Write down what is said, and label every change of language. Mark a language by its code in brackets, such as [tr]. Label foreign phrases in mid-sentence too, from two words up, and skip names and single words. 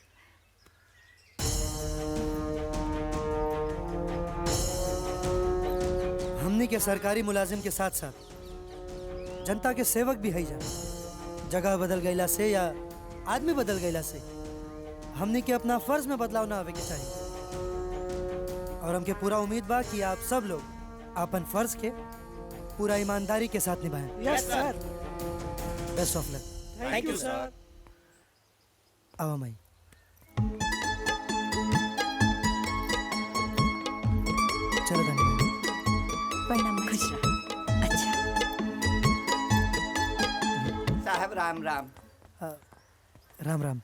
[bho] हमनी के सरकारी मुलाजिम के साथ साथ जनता के सेवक भी है जा। जगह बदल गईला से या आदमी बदल गईला से हमनी के अपना फर्ज में बदलाव ना आवे के चाहिए। और हमके पूरा उम्मीद बा कि आप सब लोग अपन फर्ज के पूरा ईमानदारी के साथ निभाएं। [en] yes sir. best of luck. thank you sir. [bho] आओ माई। चलो धन्यवाद। प्रणाम। खुश रह। अच्छा साहब, राम राम। राम राम।